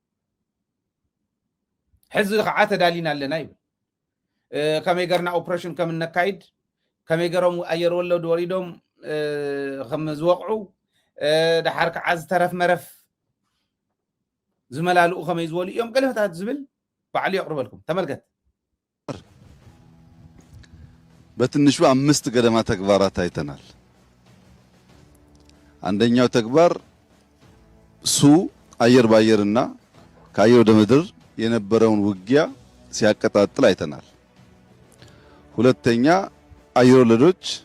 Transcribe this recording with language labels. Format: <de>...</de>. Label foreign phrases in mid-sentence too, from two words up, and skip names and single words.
<ti>ሕዚ ከዓ ተዳሊና ኣለና ይብል ከመይ ገርና ኦፕሬሽን ከም ነካይድ ከመይ ገሮም ኣየር ወለድ ወሪዶም ከም ዝወቕዑ ድሓር ከዓ ዝተረፍ መረፍ ዝመላልኡ ከመይ ዝበሉ እዮም ቀለመታት ዝብል ባዕሉ የቕርበልኩም ተመልከት</ti> <am>በትንሹ 5 ገደማ ተግባራት አይተናል አንደኛው ተግባር ሱ አየር ባየርና ከአየር ወደ ምድር የነበረውን ውጊያ ሲያቀጣጥል አይተናል ሁለተኛ አየር ወለዶች</am>